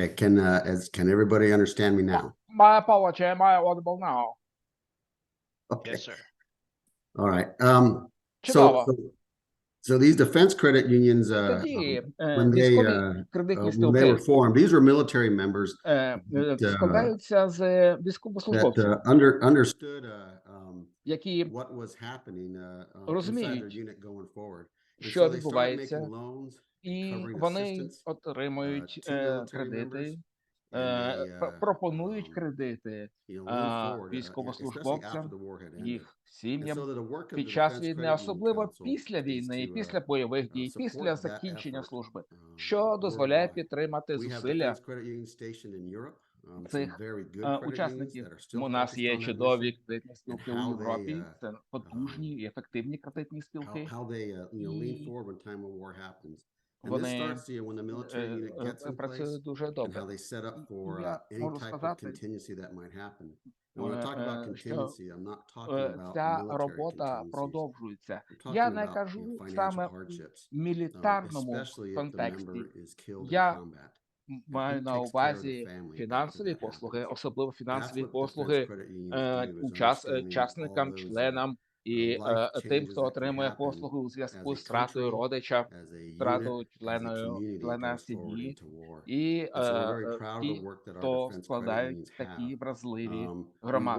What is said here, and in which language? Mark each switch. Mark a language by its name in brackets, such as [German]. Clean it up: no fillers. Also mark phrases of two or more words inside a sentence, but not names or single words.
[English] Can everybody understand me now? My apology. Am I audible now? Okay. Yes, sir. All right. [Ukrainian] Чудово. [English] So these defense credit unions, [Ukrainian] Тоді [English] when [Ukrainian] кредитні [English] they were [Ukrainian] спілки [English] formed, these were military members [Ukrainian] складаються з [English] that [Ukrainian] військовослужбовців, [English] understood [Ukrainian] які [English] what was happening inside their [Ukrainian] розуміють, [English] unit going forward. And so [Ukrainian] що [English] they started [Ukrainian] відбувається, [English] making loans, [Ukrainian] і [English] covering [Ukrainian] вони [English] assistance [Ukrainian] отримують [English] to military [Ukrainian] кредити, [English] members, and they [Ukrainian] пропонують кредити [English] move forward, especially [Ukrainian] військовослужбовцям, [English] after the war had ended. [Ukrainian] їх [English] And [Ukrainian] сім'ям [English] so that the work of [Ukrainian] під [English] the [Ukrainian] час [English] Defense [Ukrainian] війни, [English] Credit Union [Ukrainian] особливо [English] Council [Ukrainian] після [English] is [Ukrainian] війни, [English] to [Ukrainian] після бойових дій, після [English] support that [Ukrainian] закінчення [English] effort, [Ukrainian] служби, що дозволяє [English] worldwide. [Ukrainian] підтримати [English] We have [Ukrainian] зусилля [English] defense credit unions stationed in Europe, some [Ukrainian] цих [English] very good credit unions [Ukrainian] учасників. [English] that are still [Ukrainian] У нас [English] focused [Ukrainian] є [English] on that [Ukrainian] чудові [English] mission, [Ukrainian] кредитні спілки [English] how [Ukrainian] у [English] they, [Ukrainian] Європі, це потужні і ефективні кредитні спілки. [English] how they lean [Ukrainian] І [English] forward when time of war happens. And this [Ukrainian] вони [English] starts when the military unit gets in place [Ukrainian] працюють дуже [English] and [Ukrainian] добре. [English] how they set up [Ukrainian] І [English] for [Ukrainian] я [English] any [Ukrainian] можу [English] type of [Ukrainian] сказати, [English] contingency that might happen. And when I talk about [Ukrainian] що [English] contingency, I'm not talking about [Ukrainian] ця [English] military [Ukrainian] робота [English] contingencies. [Ukrainian] продовжується. [English] I'm [Ukrainian] Я [English] talking [Ukrainian] не [English] about [Ukrainian] кажу [English] financial [Ukrainian] саме у [English] hardships, [Ukrainian] мілітарному [English] especially if the [Ukrainian] контексті. [English] member is killed in [Ukrainian] Я [English] combat. [Ukrainian] маю на увазі фінансові послуги, особливо фінансові послуги учасникам, членам і тим, хто отримує послуги у зв'язку з втратою родича, втратою члена сім'ї, і ті, хто складають такі вразливі громади.